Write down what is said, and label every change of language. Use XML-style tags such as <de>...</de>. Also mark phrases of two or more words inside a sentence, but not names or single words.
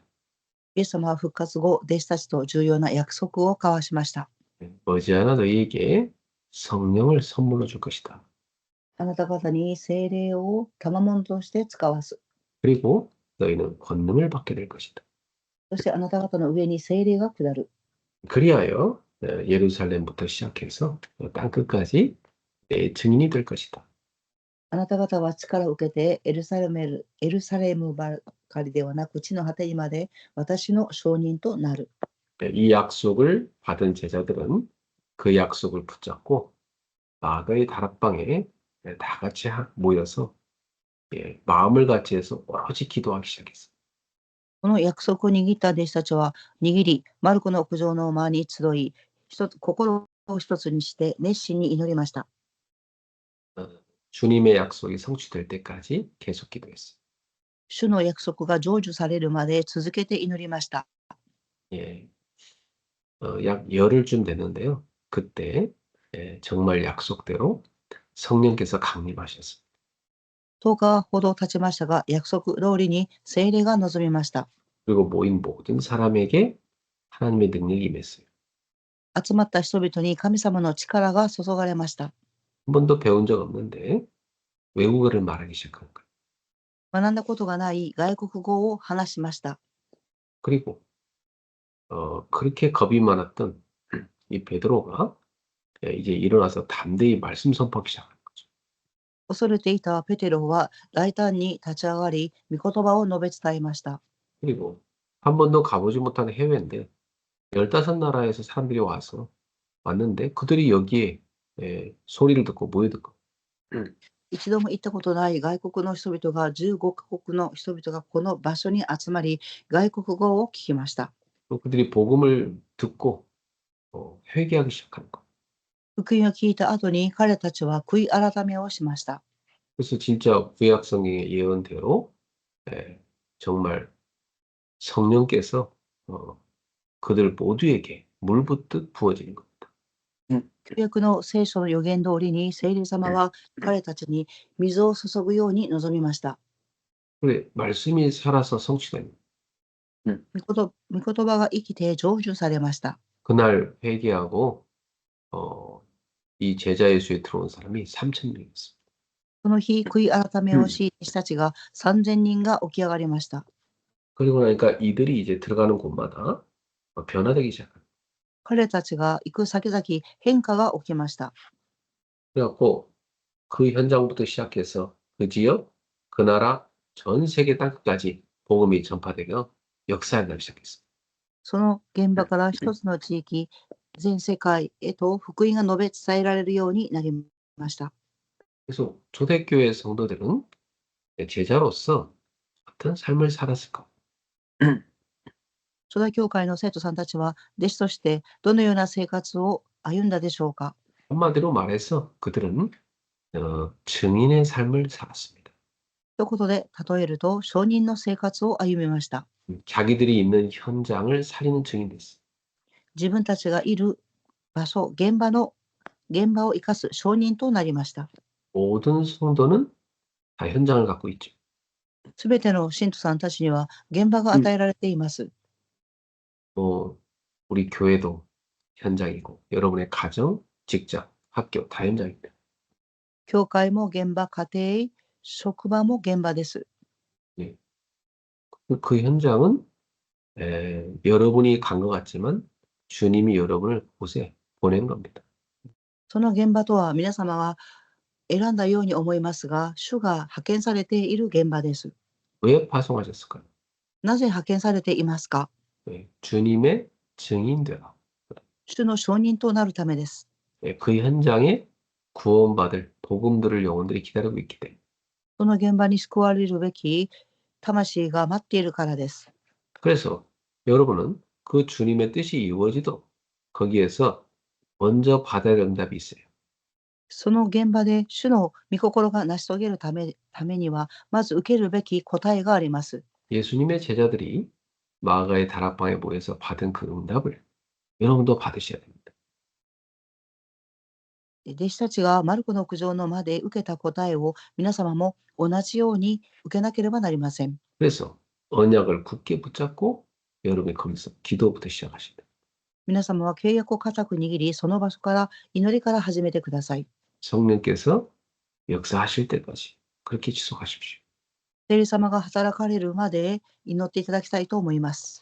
<ja>イエス様は復活後、弟子たちと重要な約束を交わしました。</ja> <ko>머지않아 너희에게 성령을 선물로 줄 것이다.</ko> <ja>あなた方に聖霊を賜物として使わす。</ja> <ko>그리고 너희는 권능을 받게 될 것이다.</ko> <ja>そしてあなた方の上に聖霊が下る。</ja> <ko>그리하여 예루살렘부터 시작해서 땅 끝까지 내 증인이 될 것이다.</ko> <ja>あなた方は力を受けてエルサレムばかりではなく地の果てにまで私の証人となる。</ja> <ko>이 약속을 받은 제자들은 그 약속을 붙잡고 마가의 다락방에 다 같이 모여서 마음을 같이 해서 오로지 기도하기 시작했어요.</ko> <ja>この約束を握った弟子たちは握り、マルコの屋上の間に集い、心を一つにして熱心に祈りました。</ja> <ko>주님의 약속이 성취될 때까지 계속 기도했어요.</ko> <ja>主の約束が成就されるまで続けて祈りました。</ja> <ko>약 열흘쯤 됐는데요. 그때 정말 약속대로 성령께서 강림하셨어요.</ko> <ja>10 日ほど経ちましたが、約束通りに聖霊が望みました。</ja> <ko>그리고 모인 모든 사람에게 하나님의 능력이 임했어요.</ko> <ja>集まった人々に神様の力が注がれました。</ja> <ko>한 번도 배운 적 없는데 외국어를 말하기 시작한 거예요.</ko> <ja>学んだことがない外国語を話しました。</ja> <ko>그리고 그렇게 겁이 많았던 이 베드로가 이제 일어나서 담대히 말씀 선포하기 시작한 거죠.</ko> <ja>恐れていたペテロは大胆に立ち上がり、御言葉を述べ伝えました。</ja> <ko>그리고 한 번도 가보지 못한 해외인데 15나라에서 사람들이 왔는데 그들이 여기에 소리를 듣고 모여듣고</ko> <ja>一度も行ったことない外国の人々が15カ国の人々がこの場所に集まり、外国語を聞きました。</ja> <ko>또 그들이 복음을 듣고 회개하기 시작하는 거.</ko> <ja>福音を聞いた後に彼たちは悔い改めをしました。</ja> <ko>그래서 진짜 구약 성경의 예언대로 정말 성령께서 그들 모두에게 물 붓듯 부어지는 겁니다.</ko> <ja>旧約の聖書の予言通りに聖霊様は彼たちに水を注ぐように望みました。</ja> <ko>그래 말씀이 살아서 성취됩니다.</ko> <ja>御言葉が生きて成就されました。</ja> <ko>그날 회개하고 이 제자 예수에 들어온 사람이 3,000명이었습니다.</ko> <ja>この日、悔い改めをし、弟子たちが3000人が起き上がりました。</ja> <ko>그리고 나니까 이들이 이제 들어가는 곳마다 변화되기 시작합니다.</ko> <ja>彼たちが行く先々変化が起きました。</ja> <ko>그래갖고 그 현장부터 시작해서 그 지역, 그 나라, 전 세계 땅끝까지 복음이 전파되며 역사에 나기 시작했습니다.</ko> <ja>その現場から一つの地域、全世界へと福音が述べ伝えられるようになりました。</ja> <ko>그래서 초대교회 성도들은 제자로서 어떤 삶을 살았을까?</ko> <ja>初代教会の生徒さんたちは弟子としてどのような生活を歩んだでしょうか。</ja> <ko>한마디로 말해서 그들은 증인의 삶을 살았습니다.</ko> <ja>ということで例えると証人の生活を歩みました。</ja> <ko>자기들이 있는 현장을 살리는 증인 됐어요.</ko> <ja>自分たちがいる場所、現場を生かす証人となりました。</ja> <ko>모든 성도는 다 현장을 갖고 있죠.</ko> <ja>すべての信徒さんたちには現場が与えられています。</ja> <ko>우리 교회도 현장이고 여러분의 가정, 직장, 학교 다 현장입니다.</ko> <ja>教会も現場、家庭、職場も現場です。</ja> <ko>그 현장은 여러분이 간 것 같지만 주님이 여러분을 곳에 보낸 겁니다.</ko> <ja>その現場とは皆様が選んだように思いますが、主が派遣されている現場です。</ja> <ko>왜 파송하셨을까요?</ko> <ja>なぜ派遣されていますか。</ja> <ko>주님의 증인 되라.</ko> <ja>主の証人となるためです。</ja> <ko>그 현장에 구원받을 복음들을 영혼들이 기다리고 있기 때문에.</ko> <ja>その現場に救われるべき魂が待っているからです。</ja> <ko>그래서 여러분은 그 주님의 뜻이 이루어지도록 거기에서 먼저 받아야 할 응답이 있어요.</ko> <ja>その現場で主の御心が成し遂げるためには、まず受けるべき答えがあります。</ja> <ko>예수님의 제자들이 마가의 다락방에 모여서 받은 그 응답을 여러분도 받으셔야 됩니다.</ko> <ja>弟子たちがマルコの屋上の間で受けた答えを皆様も同じように受けなければなりません。</ja> <ko>그래서 언약을 굳게 붙잡고 여러분이 거기서 기도부터 시작하시다.</ko> <ja>皆様は契約を固く握り、その場所から祈りから始めてください。</ja> <ko>성령께서 역사하실 때까지 그렇게 지속하십시오.</ko> <ja>聖霊様が働かれるまで祈っていただきたいと思います。</ja>